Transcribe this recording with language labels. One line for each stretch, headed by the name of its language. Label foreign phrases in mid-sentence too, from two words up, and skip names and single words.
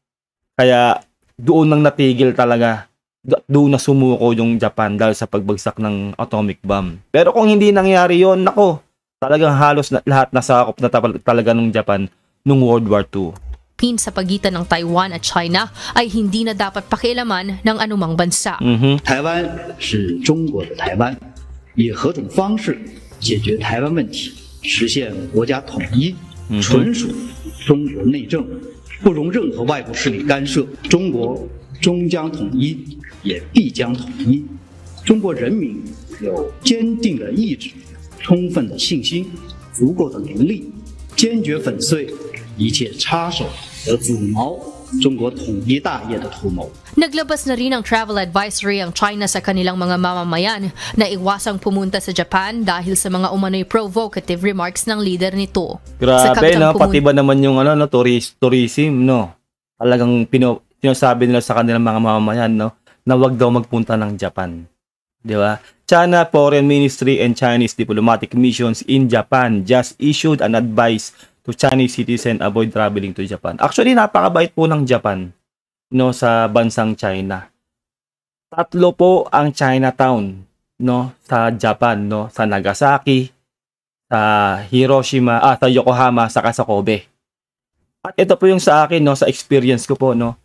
Filipino: Kaya doon nang natigil talaga. Doon na sumuko yung Japan dahil sa pagbagsak ng
English: atomic bomb.
Filipino: Pero kung hindi nangyari yon, nako, talagang halos lahat nasakop na talaga ng Japan nung World War II. Sa pagitan ng Taiwan at China ay hindi na dapat pakialaman ng anumang bansa.
Chinese: 台湾是中国的台湾，以何种方式解决台湾问题，实现国家统一，纯属中国内政，不容任何外部势力干涉。中国终将统一，也必将统一。中国人民有坚定的意志、充分的信心、足够的能力，坚决粉碎一切插手和阻挠中国统一大业的图谋。
Filipino: Naglabas na rin ng
English: travel advisory
Filipino: ang China sa kanilang mga mamamayan na iwasang pumunta sa Japan dahil sa mga umano'y
English: provocative remarks
Filipino: ng leader nito. Grabe, no? Pati ba naman yung tourism, no? Talagang sinasabi nila sa kanilang mga mamamayan, no? Na wag daw magpunta ng Japan. Di ba?
English: China Foreign Ministry and Chinese diplomatic missions in Japan just issued an advice to Chinese citizen avoid traveling to Japan.
Filipino: Actually, napakabait po ng Japan, no, sa bansang China. 3 po ang Chinatown, no, sa Japan, no, sa Nagasaki, sa Hiroshima, sa Yokohama, saka sa Kobe. At ito po yung sa akin, no, sa experience ko po, no.